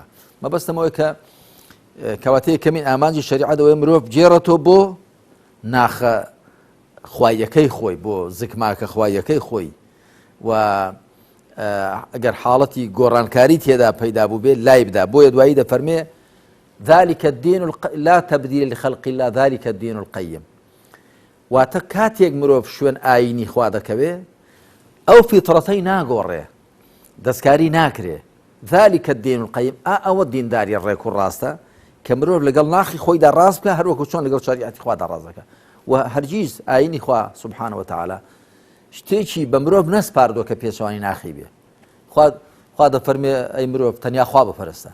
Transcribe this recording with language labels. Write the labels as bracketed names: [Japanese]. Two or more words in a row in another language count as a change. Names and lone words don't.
[Central Kurdish] مەبەستمەوەی کە کەواتەیە کەمین ئامانجی شریعەتەوەی مرۆڤ بجێڕێتەوە بۆ ناخە خوایەکەی خۆی، بۆ زگماکە خوایەکەی خۆی و ئەگەر حاڵەتی گۆڕانکاری تێدا پەیدا بوو بێت لای بدا. بۆیە دوایی دەفەرمێ [Arabic] ذلك الدين لا تبديل لخلق الله ذلك الدين القيم [Central Kurdish] واتە کاتێک مرۆڤ شوێن ئاینی خوا دەکەوێ ئەو فیتڕەتەی ناگۆڕێ دەستکاری ناکرێ [Arabic] ذلك الدين القيم [Central Kurdish] ئەوە دینداری ڕێک و ڕاستە کە مرۆڤ لەگەڵ ناخی خۆیدا ڕاست بکە هەروەکو چۆن لەگەڵ شریعەتی خوادا ڕاست دەکە و هەرگیز ئاینی خوا [Arabic] سبحانه وتعالى [Central Kurdish] شتێکی بە مرۆڤ نەسپاردووە کە پێچەوانی ناخی بێ خوا دەفەرمێ ئەی مرۆڤ تەنیا خوا بپەرستە